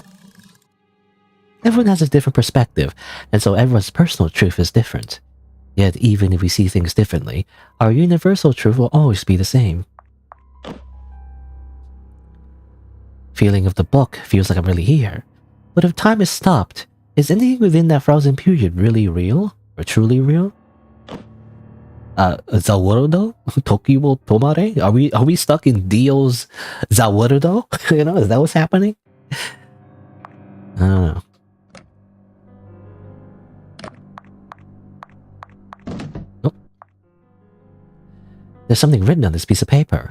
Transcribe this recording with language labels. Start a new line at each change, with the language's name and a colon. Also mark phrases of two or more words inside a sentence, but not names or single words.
English: Everyone has a different perspective, and so everyone's personal truth is different. Yet even if we see things differently, our universal truth will always be the same. Feeling of the book feels like I'm really here. But if time is stopped, is anything within that frozen period really real? Or truly real? Zawarudo?
Japanese: Tokiwo Tomare?
English: Are we stuck in Dio's Zawarudo? You know, is that what's happening? I don't know. Nope. There's something written on this piece of paper.